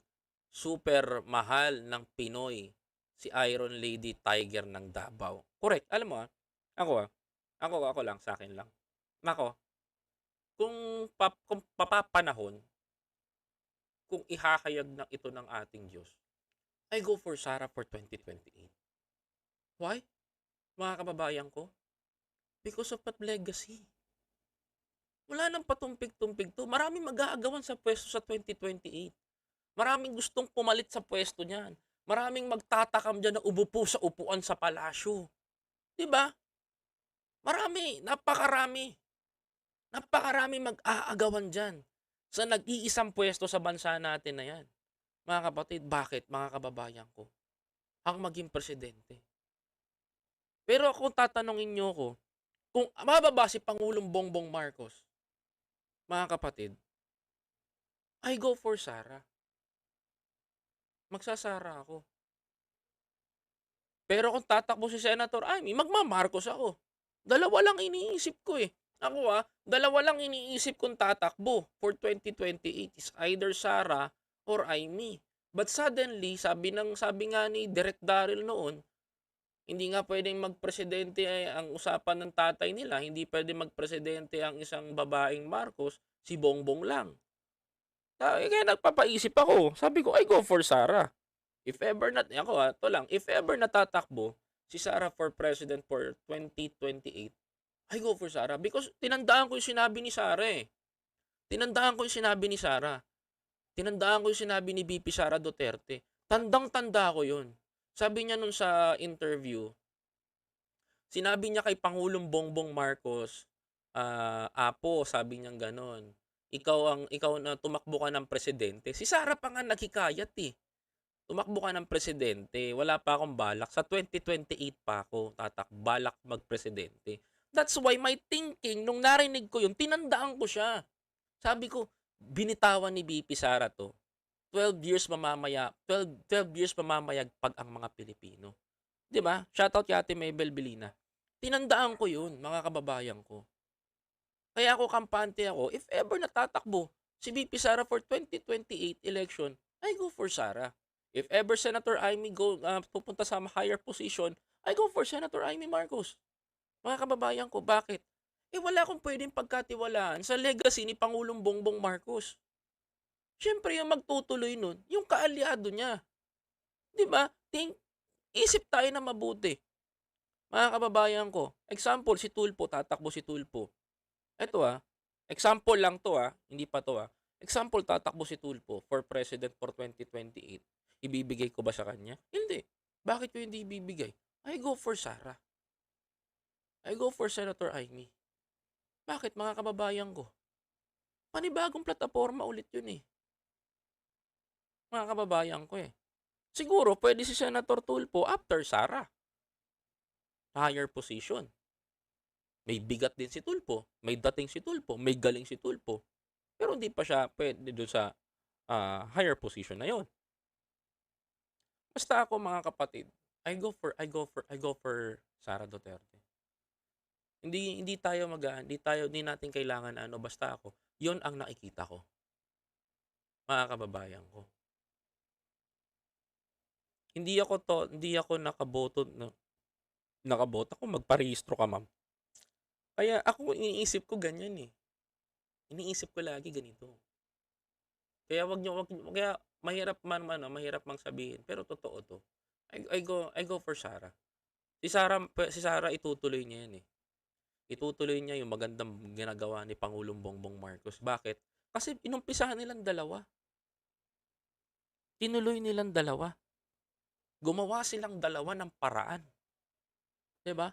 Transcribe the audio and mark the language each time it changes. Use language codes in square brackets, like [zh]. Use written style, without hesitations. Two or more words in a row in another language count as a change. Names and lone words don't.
[tl] Super mahal ng Pinoy, si Iron Lady Tiger ng Davao. Correct. Alam mo, ako, ako lang, sa akin lang. Nako, kung papapanahon, kung ihahayag na ito ng ating Diyos, [en] I go for Sara for 2028. Why? [tl] Mga kababayan ko, [en] because of that legacy. [tl] Wala nang patumpik-tumpik to. Maraming mag-aagawan sa pwesto sa 2028. Maraming gustong pumalit sa pwesto niyan. Maraming magtatakam diyan na umupo sa upuan sa palasyo. 'Di ba? Marami, napakarami. Napakarami mag-aagawan diyan sa nag-iisang pwesto sa bansa natin na 'yan. Mga kapatid, bakit mga kababayan ko? Ang maging presidente. Pero kung tatanungin niyo ko, kung mababa si Pangulong Bongbong Marcos, mga kapatid, [en] I go for Sara. [tl] Magsasara ako. Pero kung tatakbo si Senator Amy, magma-Marcos ako. Dalawa lang iniisip ko eh. Ako dalawa lang iniisip kong tatakbo for 2028 [en] is either Sara or Amy. But suddenly, [tl] sabi nga ni Direk Daryl noon, hindi nga pwedeng magpresidente ang usapan ng tatay nila, hindi pwedeng magpresidente ang isang babaeng Marcos, si Bongbong lang. Kaya nagpapaisip ako, sabi ko, [en] I go for Sara. If ever if ever [tl] natatakbo si Sara [en] for president for 2028, I go for Sara because [tl] tinandaan ko yung sinabi ni Sara eh. Tinandaan ko yung sinabi ni Sara. Tinandaan ko yung sinabi ni VP Sara Duterte. Tandang-tanda ko yun. Sabi niya nun sa interview, sinabi niya kay Pangulong Bongbong Marcos, Apo, sabi niya ganon. Ikaw na tumakbo ka ng presidente. Si Sara pa nga naghikayat eh. Tumakbo ka ng presidente, wala pa akong balak, sa 2028 pa ako balak magpresidente. [en] That's why my thinking, [tl] nung narinig ko yun, tinandaan ko siya. Sabi ko, binitawan ni VP Sara to. 12 years mamamayagpag ang mga Pilipino. 'Di ba? Shoutout kay Ate Mabel Belina. Tinandaan ko yun, mga kababayan ko. Kaya ako kampante ako, [en] if ever [tl] natatakbo si [en] VP Sara for 2028 election, I go for Sara. If ever Senator Amy [tl] pupunta sa [en] higher position, I go for Senator Amy Marcos. [tl] Mga kababayan ko, bakit? Wala akong pwedeng pagkatiwalaan sa legacy ni Pangulong Bongbong Marcos. Siyempre, yung magtutuloy nun, yung kaalyado niya. Di ba? Isip tayo na mabuti. Mga kababayan ko, example, si Tulfo, tatakbo si Tulfo. Ito example lang to hindi pa to Example, tatakbo si Tulfo [en] for president for 2028. [tl] Ibibigay ko ba sa kanya? Hindi. Bakit ko hindi ibibigay? [en] I go for Sara. I go for Senator Amy. [tl] Bakit mga kababayan ko? Panibagong plataforma ulit yun eh. Mga kababayan ko eh. Siguro pwede si Senator Tulfo after Sara. [en] Higher position. [tl] May bigat din si Tulfo. May dating si Tulfo. May galing si Tulfo. Pero hindi pa siya pwede doon sa [en] higher position [tl] na yon. Basta ako mga kapatid, [en] I go for Sara Duterte. [tl] Hindi natin kailangan basta ako. 'Yon ang nakikita ko. Mga kababayan ko. Hindi ako nakaboto ako magparehistro ka, ma'am. Kaya ako iniisip ko ganyan, eh. Iniisip ko lagi ganito. Kaya kaya mahirap mang sabihin pero totoo 'to. [en] I go for Sarah. [tl] Si Sarah itutuloy niya 'yan, eh. Itutuloy niya yung magandang ginagawa ni Pangulong Bongbong Marcos. Bakit? Kasi inumpisahan nilang dalawa. Tinuloy nilang dalawa. Gumawa silang dalawa ng paraan, 'di ba?